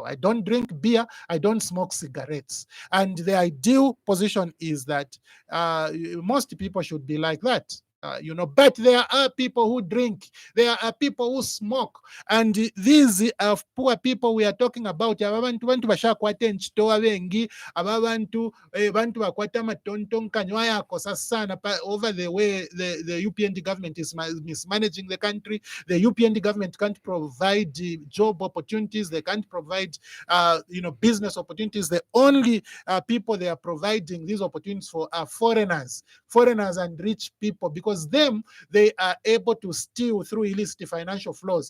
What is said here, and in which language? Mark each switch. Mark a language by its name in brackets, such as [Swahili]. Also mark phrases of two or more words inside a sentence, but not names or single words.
[English] I don't drink beer. I don't smoke cigarettes. And the ideal position is that most people should be like that. But there are people who drink, there are people who smoke, and these poor people we are talking about, [Bemba] abantu bashakwata enchitowa bengi, abantu bakwata matontonkanywa yakosa sana [English] over the way the UPND government is mismanaging the country. The UPND government can't provide job opportunities. They can't provide, business opportunities. The only people they are providing these opportunities for are foreigners and rich people, because they are able to steal through illicit financial flows.